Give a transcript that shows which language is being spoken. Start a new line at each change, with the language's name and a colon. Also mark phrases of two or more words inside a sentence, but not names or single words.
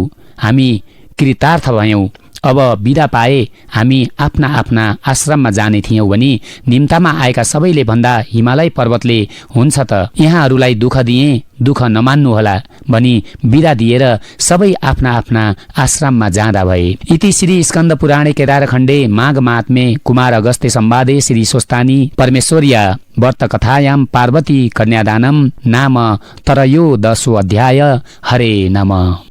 Nepali: हामी कृतार्थ भयौँ। अब बिदा पाए हामी आफ्ना आफ्ना आश्रममा जाने थियौँ भनी निम्तामा आएका सबैले भन्दा हिमालय पर्वतले, हुन्छ त यहाँहरूलाई दुःख दिए, दुःख नमान्नुहोला भनी बिदा दिएर सबै आफ्ना आफ्ना आश्रममा जाँदा भए।
Sanskrit: इति श्री स्कन्द पुराणे केदारखण्डे माघ महात्म्ये कुमार अगस्त्य संवादे श्री स्वस्तानी परमेश्वर्या व्रत कथायां पार्वती कन्यादानम नाम तरयोदशो अध्याय। हरे नमः।